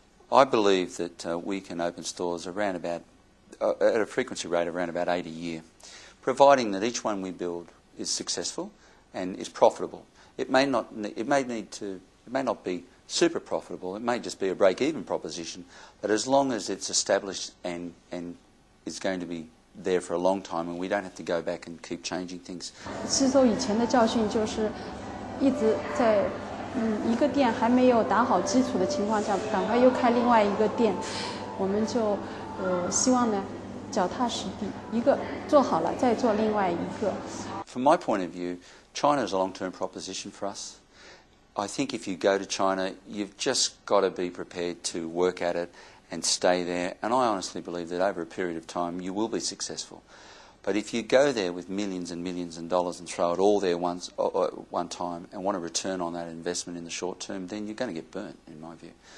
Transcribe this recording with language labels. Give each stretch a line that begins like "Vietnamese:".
English: I believe that we can open stores around about at a frequency rate around about 8 a year, providing that each one we build is successful and is profitable. It may not be super profitable. It may just be a break-even proposition, but as long as it's established and is going to be there for a long time, and we don't have to go back and keep changing things.
Chinese: 吸收以前的教训，就是一直在一个店还没有打好基础的情况下，赶快又开另外一个店，我们就希望呢脚踏实地，一个做好了再做另外一个。
English: From my point of view, China is a long-term proposition for us. I think if you go to China, you've just got to be prepared to work at it and stay there. And I honestly believe that over a period of time, you will be successful. But if you go there with millions and millions of dollars and throw it all there one time and want a return on that investment in the short term, then you're going to get burnt, in my view.